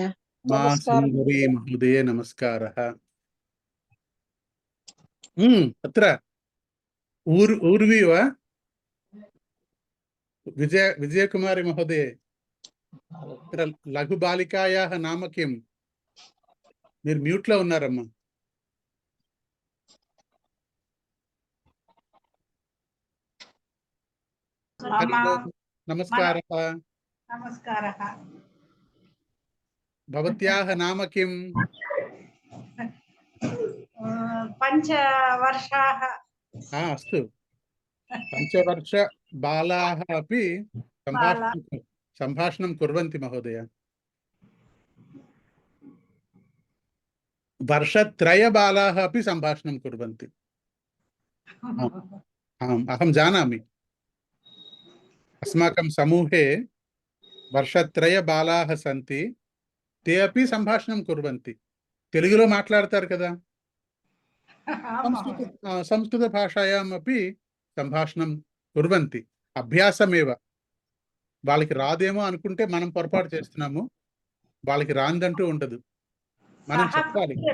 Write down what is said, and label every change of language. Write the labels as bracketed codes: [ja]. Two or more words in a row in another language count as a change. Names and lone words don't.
[sa] सुन्दरी महोदय नमस्कारः. अत्र ऊर्वी वा? विजयकुमारी महोदय, अत्र लघुबालिकायाः नाम किम्? [te] మీరు మ్యూట్ లో ఉన్నారమ్మా. [sa] हरि ओं. నమస్కారः. నమస్కారः. भवत्याः नाम किं? పంచవర్షాः. अस्तु। पंचवर्ष बालाः अपि संभाषणं कुर्वंति महोदय. वर्षत्रय बालाः अपि सम्भाषणं कुर्वन्ति. आम्, अहं जानामि. अस्माकं समूहे वर्षत्रय बालाः सन्ति. ते अपि सम्भाषणं कुर्वन्ति. [te] తెలుగులో మాట్లాడతారు కదా. [sa] संस्कृत भाषायां अपि संभाषणं कुर्वंति. [te] అభ్యాసమేవ. వాళ్ళకి రాదేమో అనుకుంటే మనం పొరపాటు చేస్తున్నాము. వాళ్ళకి రాందంటూ ఉండదు. మనం చెప్పాలి.